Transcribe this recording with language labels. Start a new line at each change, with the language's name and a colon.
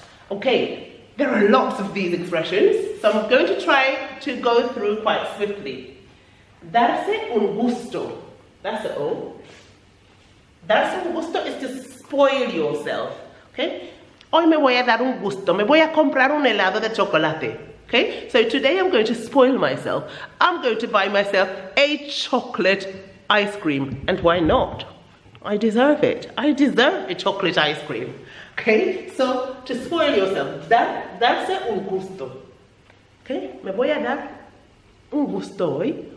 English: Okay, there are lots of these expressions, so I'm going to try to go through quite swiftly.
Spanish: Darse un gusto.
English: That's the O. Darse un gusto is to spoil yourself.
Spanish: Okay? Hoy me voy a dar un gusto. Me voy a comprar un helado de chocolate.
English: Okay, so today I'm going to spoil myself. I'm going to buy myself a chocolate ice cream. And why not? I deserve it. I deserve a chocolate ice cream. Okay, so to spoil yourself,
Spanish: darse un gusto. Okay, me voy a dar un gusto hoy.